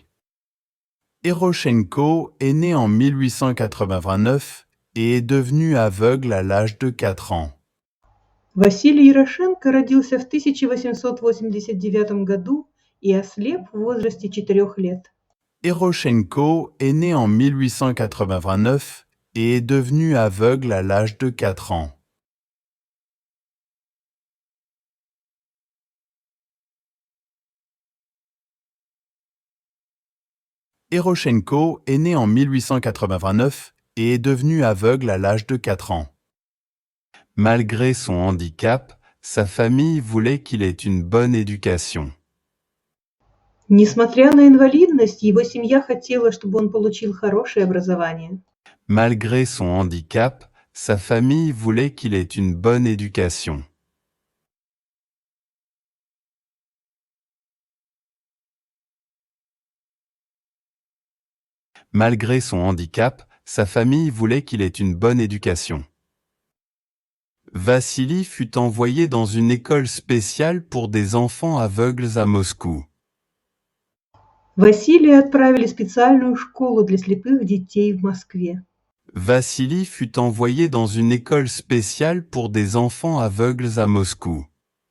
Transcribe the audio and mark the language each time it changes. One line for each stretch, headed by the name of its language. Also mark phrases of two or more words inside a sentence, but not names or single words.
French: Erochenko est né en 1889 et est devenu aveugle à l'âge de 4 ans.
Russian: Василий Ярошенко родился в 1889 году и ослеп в возрасте 4 лет.
French: Erochenko est né en 1889 et est devenu aveugle à l'âge de 4 ans. Erochenko est né en 1889 et est devenu aveugle à l'âge de 4 ans. Malgré son handicap, sa famille voulait qu'il ait une bonne éducation.
Russian: Несмотря на инвалидность, его семья хотела, чтобы он получил хорошее образование.
French: Malgré son handicap, sa famille voulait qu'il ait une bonne éducation. Malgré son handicap, sa famille voulait qu'il ait une bonne éducation. Vassili fut envoyé dans une école spéciale pour des enfants aveugles à Moscou.
Russian: Василия отправили в специальную школу для слепых детей в Москве.
French: Vassili fut envoyé dans une école spéciale pour des enfants aveugles à Moscou.